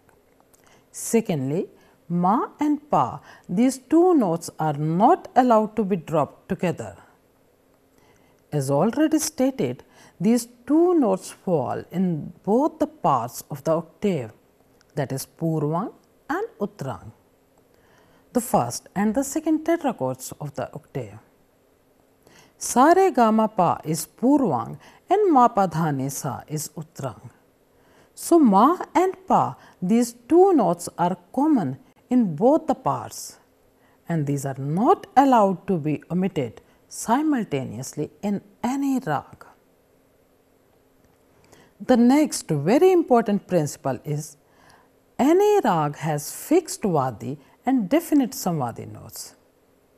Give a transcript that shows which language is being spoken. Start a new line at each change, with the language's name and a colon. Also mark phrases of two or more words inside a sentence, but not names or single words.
English: Secondly, ma and pa, these two notes are not allowed to be dropped together. As already stated, these two notes fall in both the parts of the octave, that is Purvang and Uttrang, the first and the second tetrachords of the octave. Sa re ga ma pa is Purvang and ma pa dha ni sa is Uttrang. So, ma and pa, these two notes are common in both the parts, and these are not allowed to be omitted simultaneously in any rag. The next very important principle is any rag has fixed Vadi and definite Samvadi notes.